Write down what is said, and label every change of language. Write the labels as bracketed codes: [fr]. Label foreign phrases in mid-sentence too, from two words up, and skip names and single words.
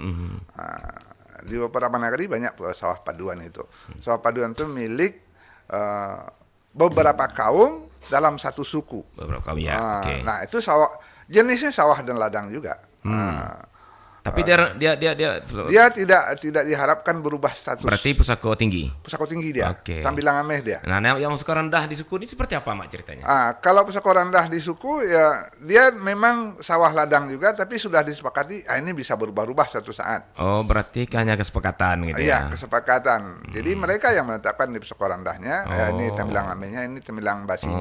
[id] Di beberapa negeri banyak sawah paduan itu. Sawah paduan itu milik beberapa kaum dalam satu suku. Beberapa kaum ya. Nah, itu sawah jenisnya sawah dan ladang juga. Tapi dia tidak diharapkan berubah status. Berarti [min] pusako tinggi. Pusako tinggi dia. Tambilang ameh dia. [id] Nah, yang [min] pusako rendah [id] di suku ini seperti apa, Mak, ceritanya? Kalau [min] pusako rendah [id] di suku ya dia memang sawah ladang juga, tapi sudah disepakati ini bisa berubah-ubah suatu saat. Oh, berarti hanya kesepakatan gitu ya? Iya, kesepakatan. Jadi mereka yang menetapkan di [min] pusako rendahnya, [id] ini [min] tambilang amehnya, [id] ini [min] tambilang basinya.